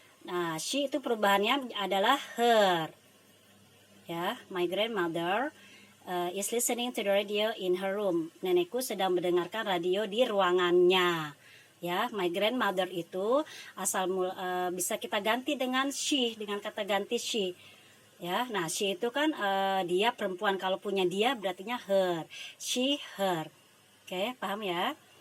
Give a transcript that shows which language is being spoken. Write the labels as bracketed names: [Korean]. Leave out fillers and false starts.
[Indonesian] Nah, she itu perubahannya adalah her. [English] Ya, my grandmother is listening to the radio in her room. [Indonesian] Nenekku sedang mendengarkan radio di ruangannya. Ya, my grandmother itu bisa kita ganti dengan she, dengan kata ganti she. Ya, nah she itu kan dia perempuan, kalau punya dia berartinya her, she, her. Oke, paham ya?